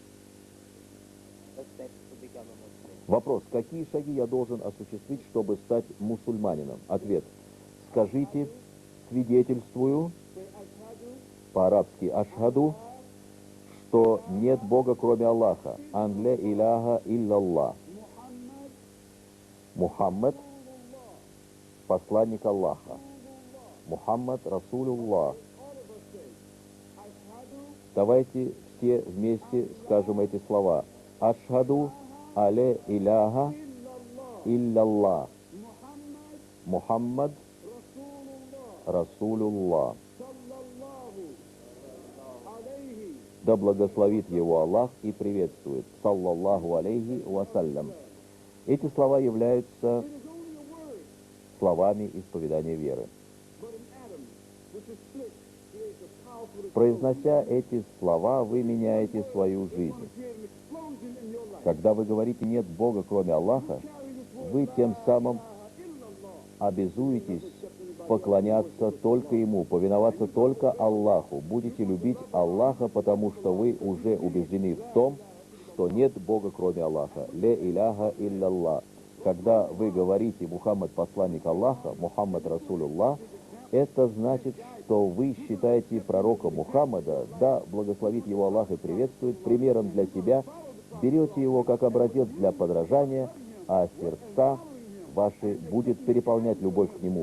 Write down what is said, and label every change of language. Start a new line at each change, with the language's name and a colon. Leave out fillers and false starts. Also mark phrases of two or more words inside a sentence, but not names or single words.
Russian: Вопрос: какие шаги я должен осуществить, чтобы стать мусульманином? Ответ: скажите: свидетельствую, по-арабски ашхаду, что нет Бога, кроме Аллаха,
Arabic: أن لا إله إلا الله.
Russian: Мухаммад — посланник Аллаха.
Arabic: محمد رسول الله.
Russian: Давайте все вместе скажем эти слова.
Arabic: أشهد أن لا إله إلا الله. محمد رسول الله.
Russian: Да благословит его Аллах и приветствует.
Arabic: صلى الله عليه وسلم.
Russian: Эти слова являются словами исповедания веры. Произнося эти слова, вы меняете свою жизнь. Когда вы говорите «нет Бога, кроме Аллаха», вы тем самым обязуетесь поклоняться только Ему, повиноваться только Аллаху. Будете любить Аллаха, потому что вы уже убеждены в том, что нет Бога, кроме Аллаха.
Arabic: لا إله إلا الله.
Russian: Когда вы говорите «Мухаммад — посланник Аллаха»,
Arabic: «محمد رسول الله»,
Russian: это значит, что вы считаете пророка Мухаммада, да благословит его Аллах и приветствует, примером для себя, берете его как образец для подражания, а сердца ваши будет переполнять любовь к нему.